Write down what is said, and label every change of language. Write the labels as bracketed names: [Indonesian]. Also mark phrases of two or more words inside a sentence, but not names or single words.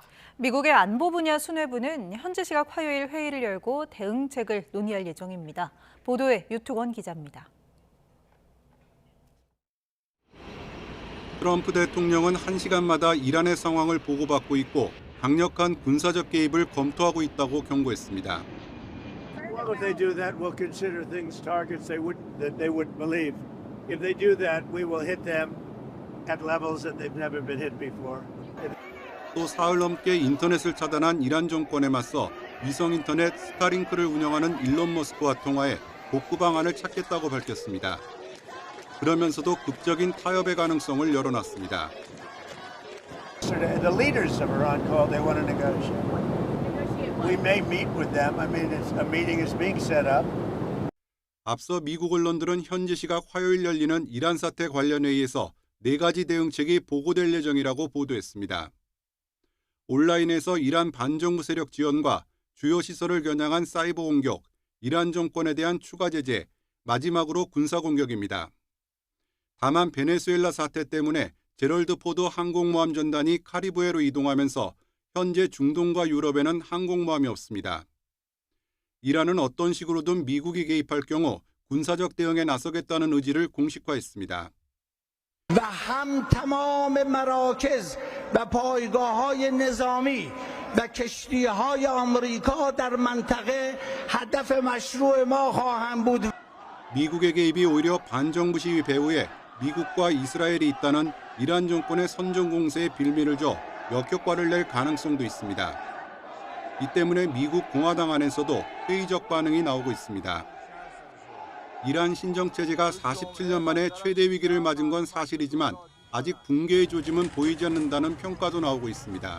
[Korean] 미국의 안보 분야 수뇌부는 현지 시각 화요일 회의를 열고 대응책을 논의할 예정입니다. 보도에 유튜원 기자입니다. 트럼프 대통령은 1시간마다 이란의 상황을 보고받고 있고 강력한 군사적 개입을 검토하고 있다고 경고했습니다. [English] Well, if they do that, we'll consider things targets that they wouldn't believe. If they do that, we will hit them at levels that they've never been hit before. [Korean] 또 사흘 넘게 인터넷을 차단한 이란 정권에 맞서 위성 인터넷 스타링크를 운영하는 일론 머스크와 통화해 복구 방안을 찾겠다고 밝혔습니다. 그러면서도 극적인 타협의 가능성을 열어놨습니다. [English] The leaders of Iran called. They want to negotiate. We may meet with them. I mean, a meeting is being set up. [Korean] 앞서 미국 언론들은 현지 시각 화요일 열리는 이란 사태 관련 회의에서 4가지 대응책이 보고될 예정이라고 보도했습니다. 온라인에서 이란 반정부 세력 지원과 주요 시설을 겨냥한 사이버 공격, 이란 정권에 대한 추가 제재, 마지막으로 군사 공격입니다. 다만 베네수엘라 사태 때문에 제럴드 포드 항공모함 전단이 카리브해로 이동하면서 현재 중동과 유럽에는 항공모함이 없습니다. 이란은 어떤 식으로든 미국이 개입할 경우 군사적 대응에 나서겠다는 의지를 공식화했습니다. [Persian] و هم تمام مراکز و پایگاه‌های نظامی و کشتی‌های آمریکا در منطقه هدف مشروع ما خواهند بود. [Korean] 미국의 개입이 오히려 반정부 시위 배후에 미국과 이스라엘이 있다는 이란 정권의 선전 공세에 빌미를 줘 역효과를 낼 가능성도 있습니다. 이 때문에 미국 공화당 안에서도 회의적 반응이 나오고 있습니다. 이란 신정체제가 47년 만에 최대 위기를 맞은 건 사실이지만 아직 붕괴의 조짐은 보이지 않는다는 평가도 나오고 있습니다.